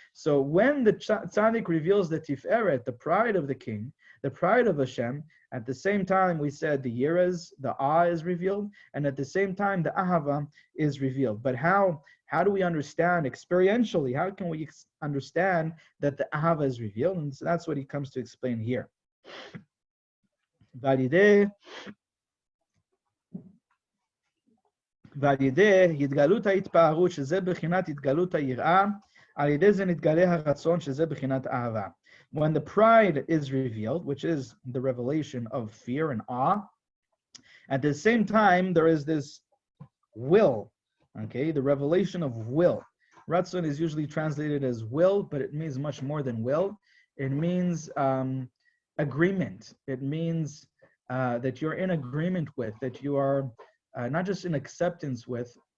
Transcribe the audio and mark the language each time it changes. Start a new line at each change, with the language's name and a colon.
English: So when the tzaddik reveals the tiferet, the pride of the king, the pride of Hashem, at the same time we said the yiras, the awe is revealed, and at the same time the ahava is revealed. But how do we understand experientially? How can we understand that the ahava is revealed? And so that's what he comes to explain here.
Hebrew: VaYehi התגלות ההתפארות שזה בחינת התגלות היראה, על ידי זה נתגלה הרצון שזה בחינת אהבה.
English: When the pride is revealed, which is the revelation of fear and awe, at the same time there is this will, okay, the revelation of will. Ratzon is usually translated as will, but it means much more than will. It means agreement. It means that you're in agreement with, that you are not just in acceptance with.